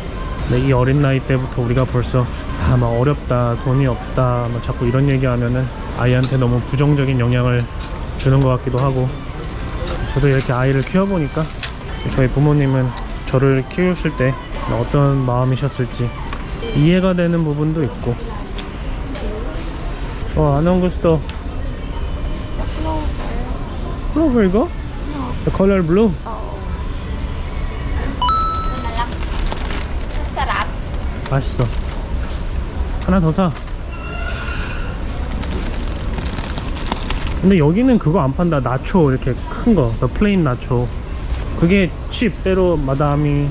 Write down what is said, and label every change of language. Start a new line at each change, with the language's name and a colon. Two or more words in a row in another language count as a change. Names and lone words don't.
Korean: 근데 이 어린 나이 때부터 우리가 벌써 막 어렵다, 돈이 없다 막 자꾸 이런 얘기하면은 아이한테 너무 부정적인 영향을 주는 것 같기도 하고, 저도 이렇게 아이를 키워보니까 저희 부모님은 저를 키우실 때 어떤 마음이셨을지 이해가 되는 부분도 있고.
Filipino: anong gusto?
Korean: Clover 이거?
English: The color blue?
Korean: 맛있어. 하나 더 사. 근데 여기는 그거 안 판다. 나초 이렇게 큰 거.
English: The plain
Korean: 나초. 그게 칩 때로 마다미.